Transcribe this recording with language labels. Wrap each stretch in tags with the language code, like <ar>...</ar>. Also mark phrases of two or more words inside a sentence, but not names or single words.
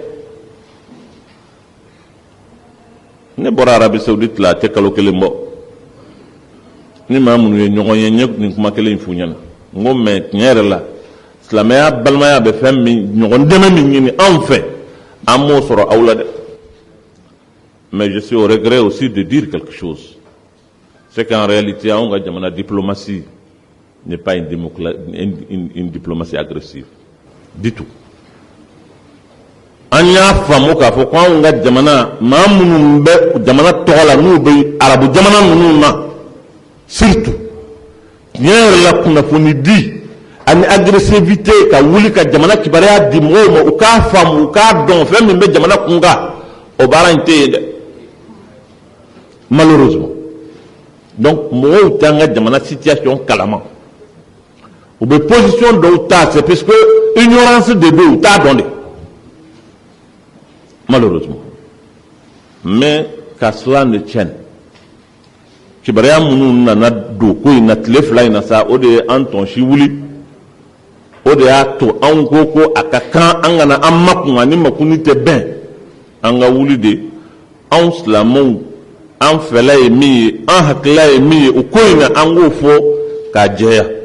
<bm>ne bɔra Arabi Saoudite la a tɛ kalo kelen bɔ ni maa minnu ye ɲɔgɔn ye n ye nin kuma kelen in f'u ɲɛna n ko mais tiɲɛ yɛrɛ la silamɛya balimaya bɛ fɛn min ɲɔgɔn dɛmɛ min ɲini anw fɛ an m'o sɔrɔ aw la dɛ.</bm> <fr>Mais je suis au regret aussi de dire quelque chose, c'est qu'en réalité</fr> <bm>anw ka jamana</bm> <fr>diplomatie n'est pas une diplomatie agressive du tout.</fr> <bm>An y'a faamu k'a fɔ ko anw ka jamana maa minnu bɛ jamana tɔgɔ la n'u bɛ arabu jamana ninnu na surtout tiɲɛ yɛrɛ la kunnafoni di ani agressivité ka wuli ka jamana kibaruya di mɔgɔw ma u k'a faamu u k'a dɔn fɛn min bɛ jamana kun kan o baara in tɛ yen dɛ malheureusement. Donc mɔgɔw t'an ka jamana situation kalama u bɛ position dɔw ta</bm> <fr>c'est parce que</fr> <bm>ignorance de bɛ u t'a dɔn de malheureusement.</bm> <fr>Mais qu'à cela ne tienne</fr> <bm>kibaruya minnu nana don ko in na tile fila in na sa o de ye an tɔnsi wuli o de y'a to anw ko a ka kan an kana an makun ani makuni tɛ bɛn an ka wuli de anw silamɛw an fɛla ye min ye an hakilila ye min ye o ko in na an k'o fɔ k'a jɛya</bm>